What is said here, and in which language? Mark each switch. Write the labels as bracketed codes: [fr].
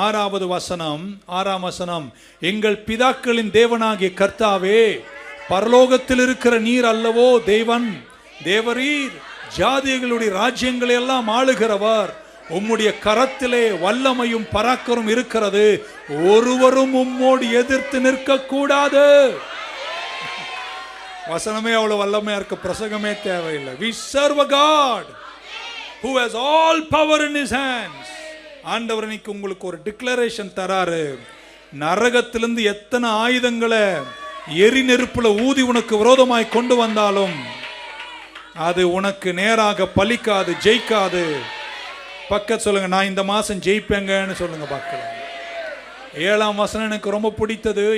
[ta] 6வது வசனம், 6ஆம் வசனம், எங்கள் பிதாக்களின் தேவனாகிய கர்த்தாவே, பரலோகத்தில் இருக்கிற நீர் அல்லவோ தேவன், தேவரீர் ஜாதிகளுடைய ராஜ்யங்களை எல்லாம் ஆளுகிறவர், உம்முடைய கரத்திலே வல்லமையும் பராக்கரும் இருக்கிறது, ஒருவரும் உம்மோடு எதிர்த்து நிற்க கூடாது. வசனமே அவ்வளவு வல்லமையா இருக்க, பிரசங்கமே தேவையில்லை. [en] We serve a God who has all power in his hands. [ta] ஆண்டவர் இன்னைக்கு உங்களுக்கு ஒரு டிக்ளரேஷன் தராரு. நரகத்திலிருந்து எத்தனை ஆயுதங்களை எரி நெருப்புல ஊதி உனக்கு விரோதமாய் கொண்டு வந்தாலும் அது உனக்கு நேராக பலிக்காது, ஜெயிக்காது. பக்கத்து சொல்லுங்க, நான் இந்த மாசம் ஜெயிப்பேங்கன்னு சொல்லுங்க பார்க்கலாம். 7ஆம் வசனம் எனக்கு ரொம்ப பிடித்தது.